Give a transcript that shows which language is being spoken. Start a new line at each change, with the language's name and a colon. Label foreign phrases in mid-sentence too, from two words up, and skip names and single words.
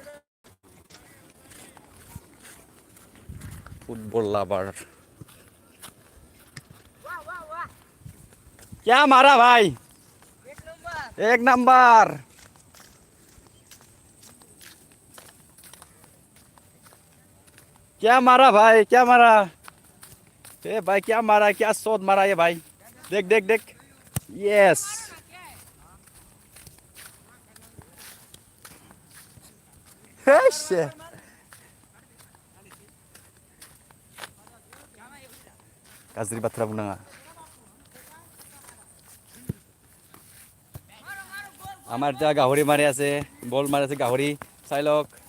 English: football lover
Hindi: क्या मारा भाई एक नंबर क्या मारा भाई क्या मारा ए भाई क्या मारा क्या शॉट मारा ये भाई देख देख देख यस
Bodo: गाज्रि बाथ्रा बुंनाङा
Assamese: আমার যা গাহৰি মাৰি আছে বল মাৰি আছে গাহৰি চাই লওক